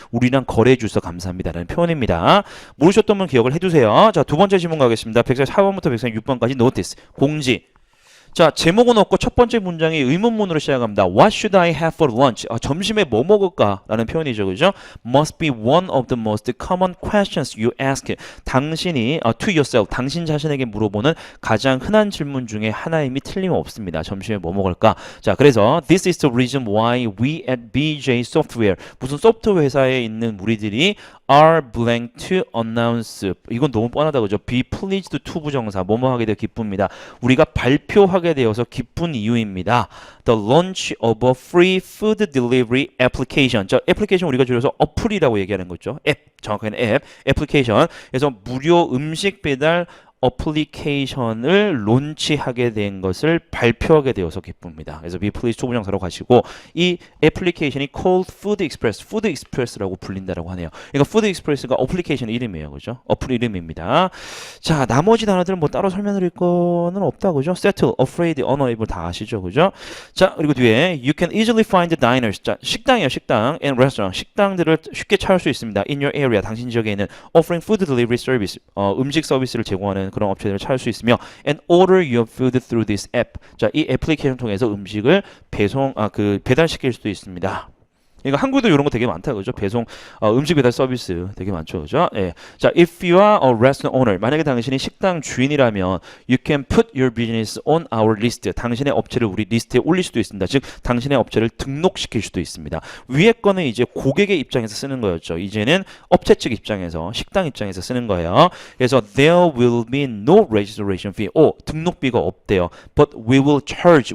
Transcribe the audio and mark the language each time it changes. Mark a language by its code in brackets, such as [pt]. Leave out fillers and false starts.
[ko] 우리랑 거래해 주셔서 감사합니다라는 표현입니다. 모르셨던 분 기억을 해 두세요. 자, 두 번째 질문 가겠습니다. 144번부터 146번까지 notice, 공지. 자, 제목은 없고 첫 번째 문장이 의문문으로 시작합니다. [en] What should I have for lunch? [ko] 점심에 뭐 먹을까? 라는 표현이죠. 그죠? [en] Must be one of the most common questions you ask. [ko] 당신이 [en] to yourself, [ko] 당신 자신에게 물어보는 가장 흔한 질문 중에 하나임이 틀림없습니다. 점심에 뭐 먹을까? [en] 자, 그래서 This is the reason why we at BJ Software, [ko] 무슨 소프트웨어 회사에 있는 우리들이 [en] are blank to announce. [ko] 이건 너무 뻔하다 그죠? be pleased to 부정사 뭐뭐 하게 되어 기쁩니다. 우리가 발표하게 되어서 기쁜 이유입니다. [en] The launch of a free food delivery application. [ko] 저 애플리케이션 우리가 줄여서 어플이라고 얘기하는 거죠. 앱, 정확하게 앱, 애플리케이션. 그래서 무료 음식 배달 어플리케이션을 론치하게 된 것을 발표하게 되어서 기쁩니다. 그래서 be pleased to 부정사로 가시고 이 애플리케이션이 [en] called Food Express, [ko] Food Express라고 불린다라고 하네요. 그러니까 Food Express가 어플리케이션 이름이에요, 그죠? 어플 이름입니다. 자, 나머지 단어들은 뭐 따로 설명드릴 거는 없다, 그죠? Settle, afraid, unable 다 아시죠, 그죠? 자, 그리고 뒤에 [en] you can easily find diners. [ko] 자, 식당이에요, 식당 and restaurant. 식당들을 쉽게 찾을 수 있습니다. [en] In your area, [ko] 당신 지역에 있는 [en] offering food delivery service, [ko] 음식 서비스를 제공하는 그런 업체들을 찾을 수 있으며 [en] and order your food through this app. [ko] 자, 이 애플리케이션 통해서 음식을 배달시킬 수도 있습니다. 그러니까 한국도 이런 거 되게 많다 그죠? 배송 음식 배달 서비스 되게 많죠 그죠? 예. [en] 자, if you are a restaurant owner, [ko] 만약에 당신이 식당 주인이라면 [en] you can put your business on our list. [ko] 당신의 업체를 우리 리스트에 올릴 수도 있습니다. 즉 당신의 업체를 등록시킬 수도 있습니다. 위에 거는 이제 고객의 입장에서 쓰는 거였죠. 이제는 업체 측 입장에서 식당 입장에서 쓰는 거예요. [en] 그래서 there will be no registration fee. [ko] 등록비가 없대요. [en] But we will charge.